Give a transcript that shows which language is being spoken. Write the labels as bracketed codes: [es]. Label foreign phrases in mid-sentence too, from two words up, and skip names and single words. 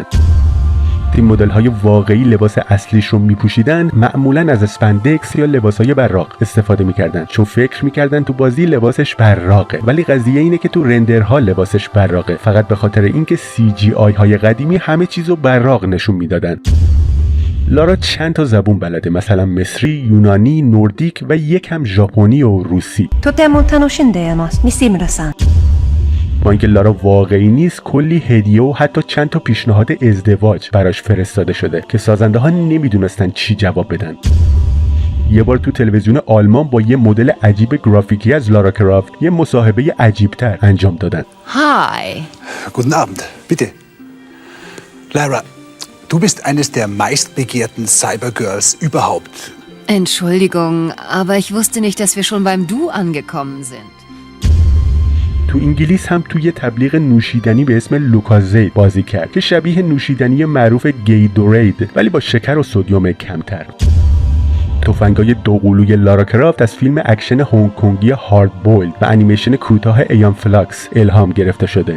[fa] این مدل های واقعی لباس اصلیش رو میپوشیدن، معمولا از اسپندکس یا لباس های براق استفاده میکردن، چون فکر میکردن تو بازی لباسش براقه، ولی قضیه اینه که تو رندرها لباسش براقه، فقط به خاطر اینکه CGI های قدیمی همه چیزو براق نشون میدادن. لارا چند تا زبون بلده، مثلا مصری، یونانی، نوردیک و یکم ژاپنی و روسی. [ja] とても楽しんでいます、西村さん。 [fa] با اینکه لارا واقعی نیست، کلی هدیه و حتی چند تا پیشنهاد ازدواج براش فرستاده شده که سازنده ها نمیدونستن چی جواب بدن. یه بار تو تلویزیون آلمان با یه مدل عجیب گرافیکی از لارا کرافت یه مصاحبه عجیبتر انجام دادن. [de] Hi. Guten Abend, bitte. Lara, du bist eines der meistbegehrten Cybergirls überhaupt. Entschuldigung, aber ich wusste nicht, dass wir schon beim Du angekommen sind. [fa] تو انگلیس هم توی یه تبلیغ نوشیدنی به اسم لوکازید بازی کرد که شبیه نوشیدنی معروف گیدورید ولی با شکر و سدیم کمتر. تفنگای دوقلوی لارا کرافت از فیلم اکشن هنگ کنگی هارد بویلد و انیمیشن کوتاه ایان فلاکس الهام گرفته شده.